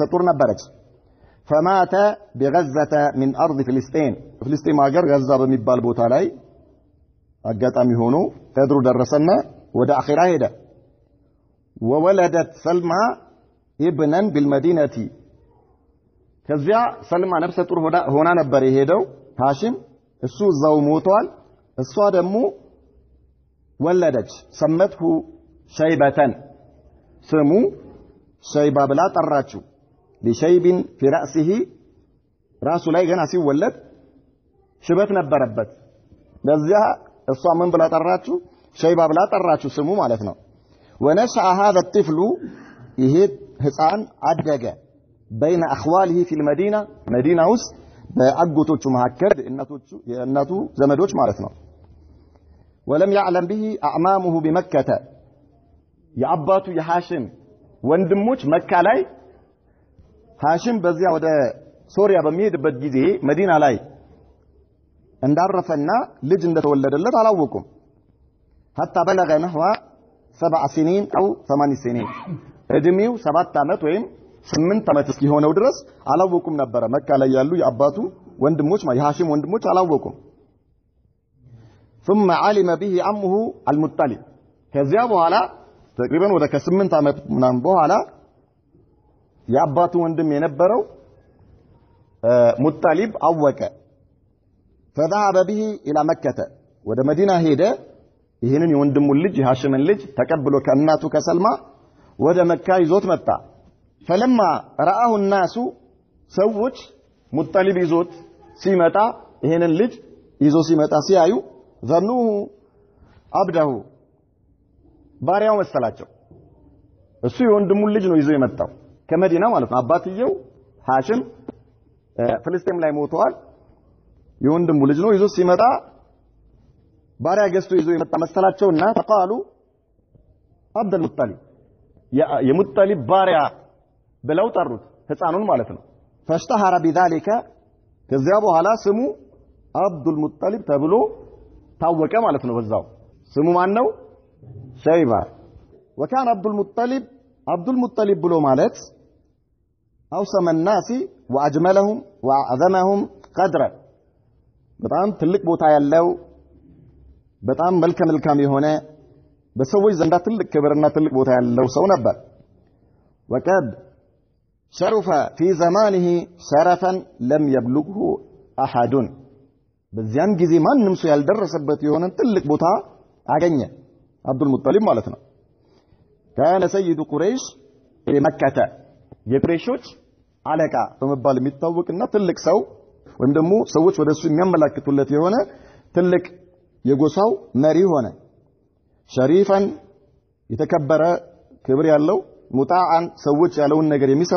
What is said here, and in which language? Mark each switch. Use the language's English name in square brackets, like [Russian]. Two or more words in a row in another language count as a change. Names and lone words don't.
[Amharic] ነብሰ ጡር ነበረች [Arabic] فمات بغزة من أرض فلسطين فلسطين هاجر غزة [Amharic] በሚባል ቦታ ላይ አጋጣሚ ሆኖ ተድሩ ደረሰና ወደ አኺራ ሄደ [Arabic] وولدت سلمى ابنا بالمدينة [Amharic] ከዚያ ሰልማ ነፍሰ ጡር ሆና ነበር የሄደው ሃሽም እሱ እዛው ሞቷል እሷ ደግሞ ወለደች [Arabic] سمته شيبة [Amharic] ስሙ ሸይባ ብላ ጠራችው [Arabic] لشيب في رأسه [Amharic] ራሱ ላይ ገና ሲወለድ ሽበት ነበረበት ለዚያ እሷ ምን ብላ ጠራችው ሸይባ ብላ ጠራችው ስሙ ማለት ነው [Arabic] ونشأ هذا الطفل [Amharic] ይሄ ህፃን አደገ [Arabic] بين اخواله في المدينه مدينه [Amharic] ውስጥ በአጎቶቹ መሐከል የእናቱ ዘመዶች ማለት ነው [Arabic] ولم يعلم به اعمامه بمكه [Amharic] የአባቱ የሃሽም ወንድሞች መካ ላይ ሃሽም በዚያ ወደ ሶሪያ በሚሄድበት ጊዜ መዲና ላይ እንዳረፈና ልጅ እንደተወለደለት አላወቁም [Arabic] حتى بلغ نحو 7 سنين او 8 سنين [Amharic] እድሜው 7 አመት ወይም 8 አመት እስኪሆነው ድረስ አላወቁም ነበር መካ ላይ ያሉ የአባቱ ወንድሞች የሃሽም ወንድሞች አላወቁም [Arabic] ثم علم به عمه المطلب [Amharic] ከዚያ በኋላ ተቅሪበን ወደ ከ8 አመት ምናምን በኋላ የአባቱ ወንድም የነበረው ሙጣሊብ አወቀ [Arabic] فذهب به الى مكه [Amharic] ወደ መዲና ሄደ ይሄንን የወንድሙን ልጅ የሃሽምን ልጅ ተቀብሎ ከእናቱ ከሰልማ ወደ መካ ይዞት መጣ [Arabic] فلما رآه الناس [Amharic] ሰዎች ሙጣሊብ ይዞት ሲመጣ ይሄንን ልጅ ይዞ ሲመጣ ሲያዩ [Arabic] ظنوه عبده [Amharic] ባሪያው መሰላቸው እሱ የወንድሙን ልጅ ነው ይዞ የመጣው ከመዲና ማለት ነው አባትየው ሃሽም ፍልስጤም ላይ ሞተዋል የወንድሙ ልጅ ነው ይዞ ሲመጣ ባሪያ ገዝቶ ይዞ የመጣ መሰላቸውና ተቃሉ عبد المطلب የሙጣሊብ ባሪያ ብለው ጠሩት ህፃኑን ማለት ነው [Arabic] فاشتهر بذلك [Amharic] ከዚያ በኋላ ስሙ አብዱል ሙጣሊብ ተብሎ ታወቀ ማለት ነው በዛው ስሙ ማን ነው ሸይባ [Arabic] وكان عبد المطلب [Amharic] ብሎ ማለት [Arabic] أوسم الناس وأجملهم وأعظمهم قدرا [Amharic] በጣም ትልቅ ቦታ ያለው በጣም መልካም የሆነ በሰዎች ዘንዳ ትልቅ ክብርና ትልቅ ቦታ ያለው ሰው ነበር [Arabic] وقد شرف في زمانه شرفا لم يبلغه أحد በዚያን [Amharic] ጊዜ ማንም ሰው ያልደረሰበት የሆነ ትልቅ ቦታ አገኘ አብዱል ሙጣሊብ ማለት ነው [Arabic] كان سيد قريش في مكة [Amharic] የቁረይሾች አለቃ በመባል የሚታወቅና ትልቅ ሰው ወይም ደግሞ ሰዎች ወደሱ የሚያመላክቱለት የሆነ ትልቅ የጎሳው መሪ ሆነ ሸሪፈን የተከበረ ክብር ያለው ሙጣዓን ሰዎች ያለውን ነገር